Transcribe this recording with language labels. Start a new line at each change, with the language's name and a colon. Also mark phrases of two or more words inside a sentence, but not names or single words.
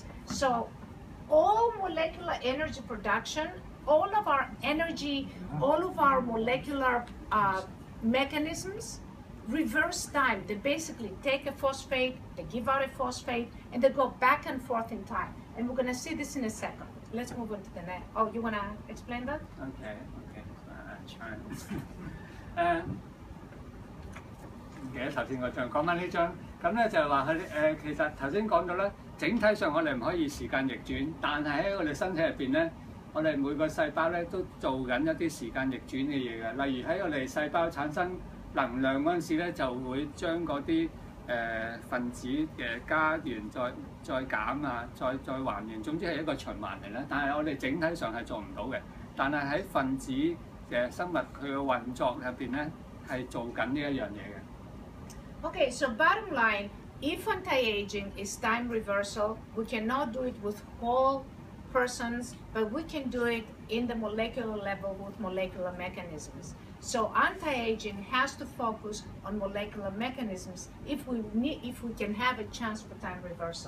English: So all molecular energy production, all of our energy, all of our molecular mechanisms reverse time. They basically take a phosphate, they give out a phosphate, and they go back and forth in time. And we're going to see this in a second. Let's move on to the next. Oh, you want to explain that? Okay. Try.
Cantonese: 記得頭先我仲講翻呢張，咁咧就係話佢其實頭先講到咧，整體上我哋唔可以時間逆轉，但係喺我哋身體入邊咧，我哋每個細胞咧都做緊一啲時間逆轉嘅嘢嘅。例如喺我哋細胞產生能量嗰陣時咧，就會將嗰啲分子嘅加完再減啊，再還原，總之係一個循環嚟啦。但係我哋整體上係做唔到嘅。但係喺分子嘅生物佢嘅運作入邊咧，係做緊呢一樣嘢嘅。
English: Okay, so bottom line, if anti-aging is time reversal, we cannot do it with whole persons, but we can do it in the molecular level with molecular mechanisms. So anti-aging has to focus on molecular mechanisms if we can have a chance for time reversal.